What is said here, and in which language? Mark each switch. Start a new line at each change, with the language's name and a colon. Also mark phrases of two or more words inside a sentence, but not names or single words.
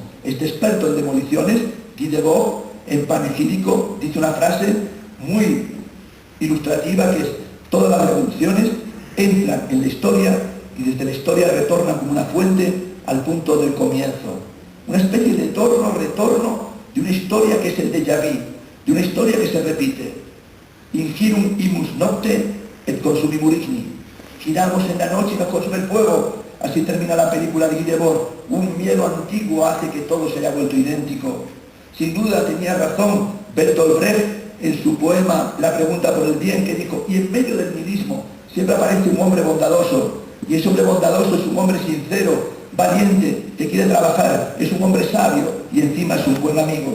Spanish: Este experto en demoliciones, Guy Debord, en Panegírico, dice una frase muy ilustrativa que es: todas las revoluciones entran en la historia y desde la historia retornan como una fuente al punto del comienzo. Una especie de retorno de una historia que es el
French: déjà vu,
Spanish: de una historia que se repite.
Latin: Ingirum imus nocte et consumimur igni.
Spanish: Giramos en la noche y nos consume el fuego. Así termina la película de Guy Debord. Un miedo antiguo hace que todo se haya vuelto idéntico. Sin duda tenía razón Bertolt Brecht en su poema La pregunta por el bien, que dijo: y en medio del nihilismo siempre aparece un hombre bondadoso, y ese hombre bondadoso es un hombre sincero, valiente, que quiere trabajar, es un hombre sabio y encima es un buen amigo.